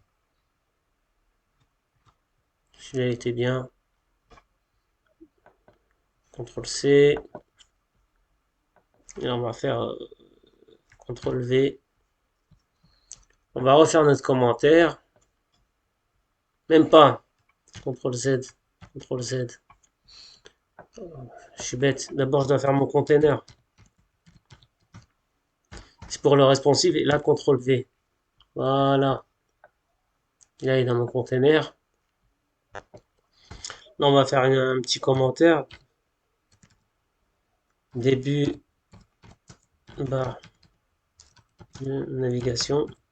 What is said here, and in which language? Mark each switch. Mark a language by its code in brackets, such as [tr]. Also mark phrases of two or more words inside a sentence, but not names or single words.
[fr] Celui-là était bien. CTRL C. Et on va faire CTRL V. On va refaire notre commentaire. Même pas. CTRL Z. CTRL Z. Je suis bête. D'abord, je dois faire mon container. C'est pour le responsive. Et là, CTRL V. Voilà. Et là, il est dans mon container. Là, on va faire un petit commentaire. Début barre de navigation.